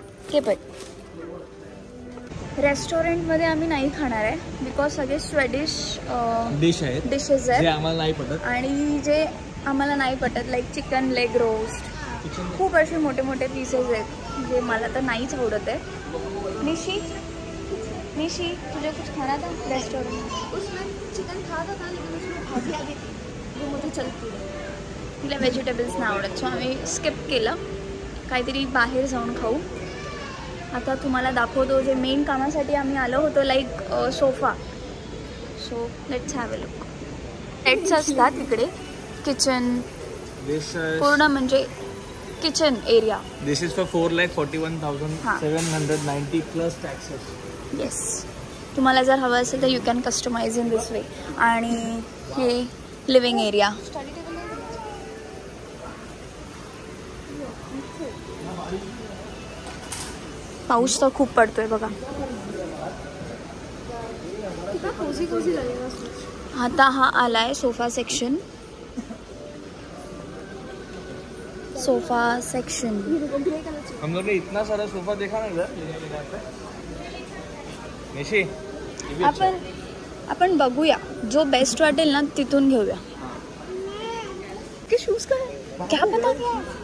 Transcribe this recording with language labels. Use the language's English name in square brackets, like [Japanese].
[Marathi] Caput रेस्टॉरंटमध्ये आम्ही नाही खाणार आहे बिकॉज सगळे स्वेडिश डिश आहेत, डिशेस जे आहेत आम्हाला नाही पटत. आणि जे आम्हाला नाही पटत लाईक चिकन लेग रोस्ट. खूप असे मोठे मोठे पीसेस आहेत जे मला तर नाहीच आवडत आहे. [Hindi] निशी तुझे कुछ खाना था रेस्टोरेंट? उसमें चिकन खाता था लेकिन उसमें भाजी आ गई वो मुझे चलती है. [Marathi] तिला व्हेजिटेबल्स नाही आवडत सो आम्ही स्किप केलं. काहीतरी बाहेर जाऊन खाऊ. आता तुम्हाला दाखवतो जे मेन कामासाठी आम्ही आलो होतो like sofa. [English] So let's have a look. [Marathi] Sets असतात तिकडे किचन पूर्ण म्हणजे kitchen area. [English] This is for 4,41,790 plus taxes. [Marathi] Yes तुम्हाला जर हवं असेल तर [English] You can customise in this way. [Marathi] आणि हे लिव्हिंग एरिया. पाऊस तर खूप पडतोय बघा. [Hindi] कितना कोजी कोजी लगेगा. [Marathi] आता हा आलाय सोफा सेक्शन. Sofa section. [Hindi] हम लोग ने इतना सारा सोफा देखा ना इधर. निशी [Marathi] आपण बघूया जो बेस्ट वाटेल ना तिथून घेऊया. [Hindi] के शूज का है क्या पता क्या.